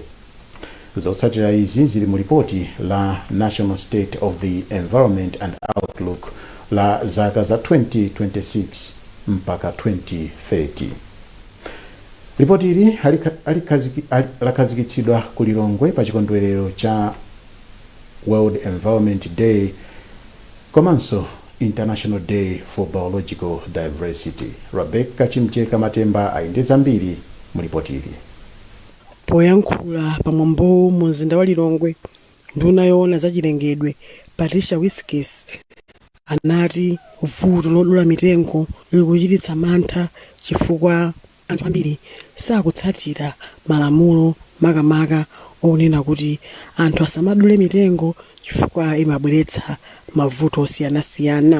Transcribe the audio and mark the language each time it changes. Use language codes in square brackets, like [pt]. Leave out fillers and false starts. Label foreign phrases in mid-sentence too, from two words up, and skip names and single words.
[ny] Zotsatira izi zili mu ripoti la National State of the Environment and Outlook la zaka za 2026 mpaka 2030. Ripoti ili lakhazikitsidwa ku Lilongwe pa chikondwerero cha World Environment Day komanso International Day for Biological Diversity. Rebecca Chimcheka Matemba ayendeza mbiri mu ripoti ili. Poyankhula pamwambo mu mzinda wa Lilongwe, nduna yoona zachilengedwe Patricia Whiskys anati vuto lodula mitengo likuchititsa mantha chifukwa anthu ambiri sakutsatira malamulo makamaka onena kuti anthu asamadule mitengo chifukwa imabweretsa mavuto osiyanasiyana.